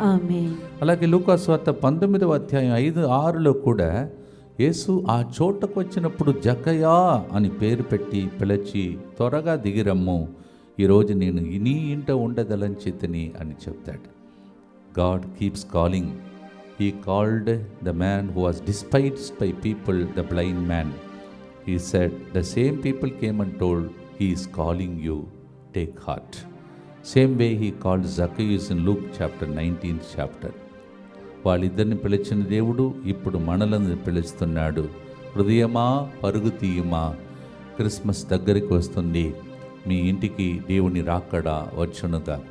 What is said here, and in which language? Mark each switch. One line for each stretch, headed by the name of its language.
Telugu: ఆమేన్. అలాగే లూకా సువార్త 19వ అధ్యాయం 5-6లో కూడా యేసు ఆ చోటకు వచ్చినప్పుడు జక్కయ్యా అని పేరు పెట్టి పిలిచి త్వరగా దిగిరమ్ము, ఈరోజు నేను నీ ఇంట ఉండదలంచితిని అని చెప్తాడు.
English: God keeps calling. He called the man who was despised by people, the blind man. He said, the same people came and told, he is calling you, take heart. Same way he called Zacchaeus in Luke chapter 19th chapter.
Telugu: వాళ్ళిద్దరిని పిలిచిన దేవుడు ఇప్పుడు మనలను పిలుస్తున్నాడు. హృదయమా పరుగు తీయమా, Christmas దగ్గరికి వస్తుంది, మీ ఇంటికి దేవుని రాకడా వచ్చునుగా.